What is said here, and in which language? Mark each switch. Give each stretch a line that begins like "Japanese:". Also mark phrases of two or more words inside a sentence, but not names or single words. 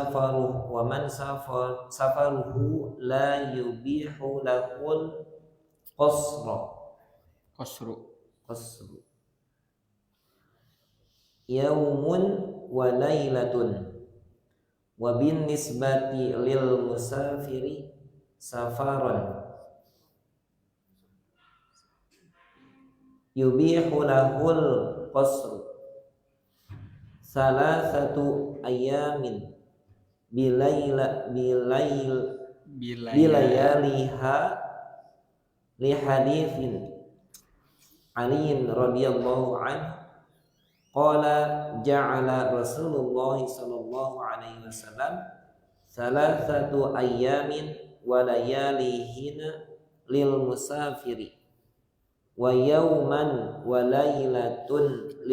Arabic: سفره لا يبيح له القصر يوم وليلة وبالنسبة للمسافر سفرا يبيح له القصر ثلاثة أيام بلياليها لحديث علي رضي الله عنه قال جعل رسول الله صلى الله عليه وسلم ثلاثة أيام ولياليهن للمسافر ويوما وليلة